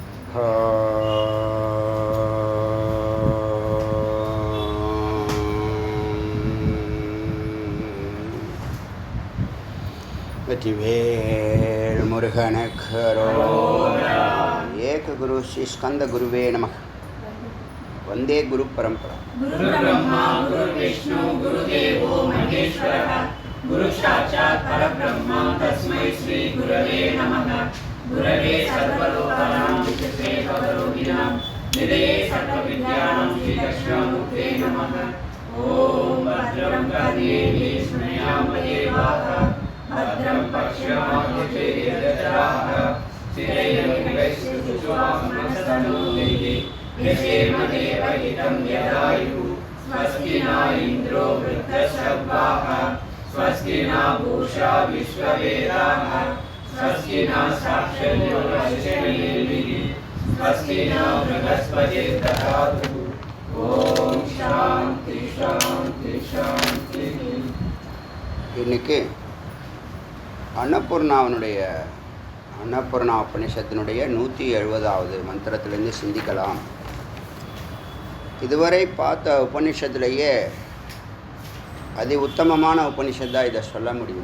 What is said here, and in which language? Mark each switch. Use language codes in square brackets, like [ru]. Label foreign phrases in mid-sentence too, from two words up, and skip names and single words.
[ta] வெற்றிவேல் முருகனுக்கு [sa] एक गुरु श्री स्कन्द गुरवे नमः. वन्दे गुरु परम्परा. गुरु ब्रह्मा गुरु विष्णु गुरु देवो महेश्वरः गुरु साक्षात् परब्रह्मा तस्मै श्री गुरवे नमः. गुरवे सर्वलोकानाम् विद्ये भवरोगिणाम् निधये सर्वविद्यानाम् श्री दक्षिणामूर्ते नमः. ओम् भद्रं कर्णेवि श्रुण्याम देवाः भद्रं पश्यामक्षेत्रजराः स्थिरैरङ्गैस्तुष्वामस्तनूभिः यशेमदेवहितं यदायुः स्वस्ति न इन्द्रो वृद्धश्रवाः स्वस्ति न पूषा विश्ववेदाः स्वस्ति न साक्षर्योर्वशेमिः स्वस्ति न बृहस्पतिर्दधातु. ओम शांति शांति शांति. [ta] இன்னைக்கு அன்னபூர்ணா உபனிஷத்தினுடைய 170வது மந்திரத்திலேருந்து சிந்திக்கலாம். இதுவரை பார்த்த உபனிஷத்துலேயே அதி உத்தமமான உபனிஷத்தாக இதை சொல்ல முடியும்.